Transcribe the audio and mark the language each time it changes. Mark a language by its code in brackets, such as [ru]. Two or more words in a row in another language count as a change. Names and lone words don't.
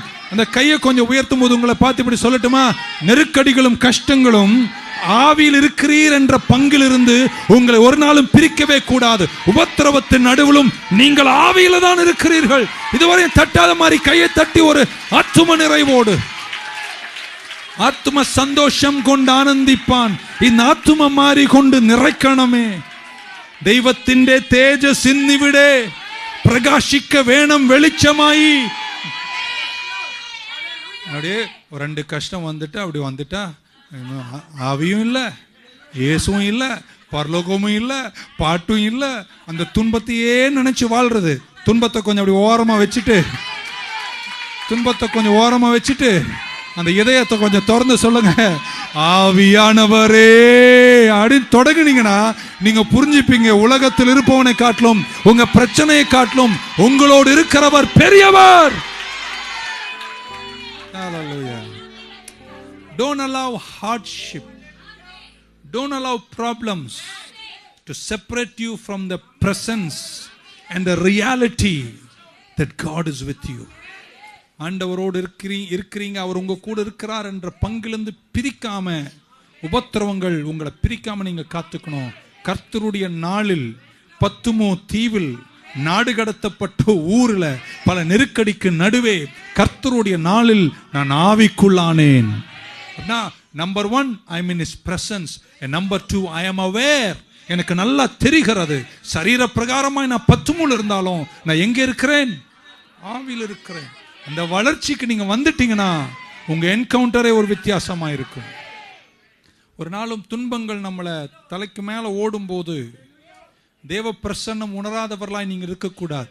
[ta] அந்த கையை கொஞ்சம் உயர்த்தும் போது உங்களை பார்த்து இப்படி சொல்லட்டுமா, நெருக்கடிகளும் கஷ்டங்களும் ஆவியில் இருக்கிறீர் என்ற பங்கிலிருந்து உங்களை ஒரு நாளும் பிரிக்கவே கூடாது. உபத்திரவத்தின் நடுவிலும் நீங்கள் ஆவியில தான் இருக்கிறீர்கள். இதுவரை தட்டாத மாதிரி கையை தட்டி ஒரு ஆத்தும நிறைவோடு, ஆத்தும சந்தோஷம் கொண்டு ஆனந்திப்பான். இந்த ஆத்தும மாறி கொண்டு நிறைக்கணுமே. [ml] ദൈവത്തിന്റെ തേജസ് ഇന്നിവിടെ പ്രകാശിക്ക വേണം വെളിച്ചമായി. [ta] அப்படியே ஒரு 2 கஷ்டம் வந்துட்டா அப்படி வந்துட்டா ஆவியும் இல்லை, இயேசுவும் இல்லை, பரலோகமும் இல்லை, பாட்டும் இல்லை. அந்த துன்பத்தையே நினைச்சு வாழ்றது. துன்பத்தை கொஞ்சம் அப்படி ஓரமா வச்சுட்டு அந்த இதயத்தை கொஞ்சம் திறந்து சொல்லுங்க, ஆவியானவரே அப்படின்னு தொடங்குனீங்கன்னா நீங்க புரிஞ்சுப்பீங்க, உலகத்தில் இருப்பவனை காட்டிலும் உங்க பிரச்சனையை காட்டிலும் உங்களோடு இருக்கிறவர் பெரியவர். [en] Hallelujah. Don't allow hardship, don't allow problems to separate you from the presence and the reality that God is with you. [ta] ஆண்டவரோடு இருக்கிறீங்க, அவர் உங்க கூட இருக்கிறார் என்ற பங்கிலிருந்து பிரிக்காம, உபத்திரவங்கள் உங்களை பிரிக்காம நீங்க காத்துக்கணும். கர்த்தருடைய நாளில் பத்துமோ தீவில் நாடு கடத்தப்பட்ட ஊர்ல பல நெருக்கடிக்கு நடுவே கர்த்தருடைய நாளில் நான் ஆவிக்குள்ளானேன். [en] நம்பர் 1 I am in his presence, and number 2 I am aware. [ta] எனக்கு நல்லா தெரிகிறது, சரீர பிரகாரமாய் நான் பத்துமுள் இருந்தாலும் நான் எங்க இருக்கிறேன்? ஆவியில் இருக்கிறேன். அந்த வளர்ச்சிக்கு நீங்க வந்துட்டீங்கன்னா உங்க என்கவுண்டரே ஒரு வித்தியாசமா இருக்கும். ஒரு நாளும் துன்பங்கள் நம்மளை தலைக்கு மேல ஓடும் போது தேவ பிரசன்னம் உணராதவர்களாய் நீங்க இருக்கக்கூடாது.